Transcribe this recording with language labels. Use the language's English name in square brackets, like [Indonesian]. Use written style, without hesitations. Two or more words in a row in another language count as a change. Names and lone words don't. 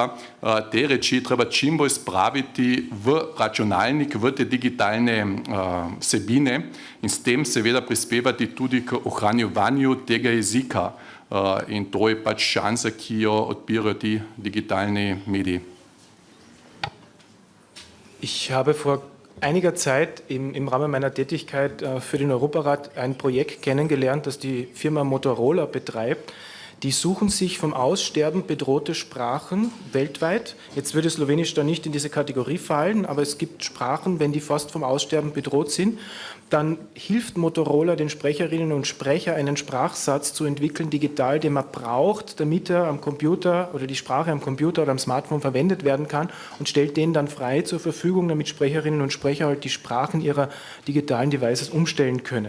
[Slovenian] Te reči treba čim bolj spraviti v računalnik, v te digitalne vsebine in s tem seveda prispevati tudi k ohranjevanju tega jezika. In to je pač šansa, ki jo odpirajo ti digitalni mediji. [German] Ich habe vor einiger Zeit im Rahmen meiner Tätigkeit für den Europarat ein Projekt kennengelernt, das die Firma Motorola betreibt. Die suchen sich vom Aussterben bedrohte Sprachen weltweit. Jetzt würde Slowenisch da nicht in diese Kategorie fallen, aber es gibt Sprachen, wenn die fast vom Aussterben bedroht sind, dann hilft Motorola den Sprecherinnen und Sprechern, einen Sprachsatz zu entwickeln, digital, den man braucht, damit er am Computer oder die Sprache am Computer oder am Smartphone verwendet werden kann und stellt den dann frei zur Verfügung, damit Sprecherinnen und Sprecher halt die Sprachen ihrer digitalen Devices umstellen können.